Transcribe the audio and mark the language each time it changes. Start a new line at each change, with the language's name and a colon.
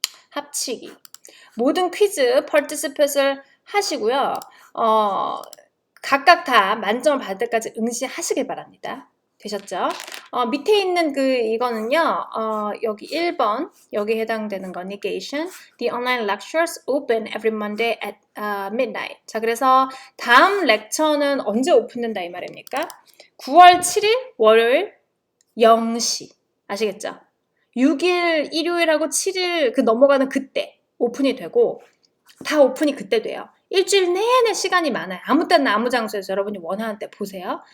Korean: 합치기. 모든 퀴즈 participate을 하시고요. 각각 다 만점을 받을 때까지 응시하시길 바랍니다. 되셨죠? 밑에 있는 이거는요, 여기 1번, 여기 해당되는 거, negation.
English: The online lectures open every Monday at midnight.
Korean: 자, 그래서 다음 렉처는 언제 오픈된다 이 말입니까? 9월 7일 월요일 0시. 아시겠죠? 6일 일요일하고 7일 넘어가는 그때 오픈이 되고 다 오픈이 그때 돼요. 일주일 내내 시간이 많아요. 아무 때나 아무 장소에서 여러분이 원하는 때 보세요.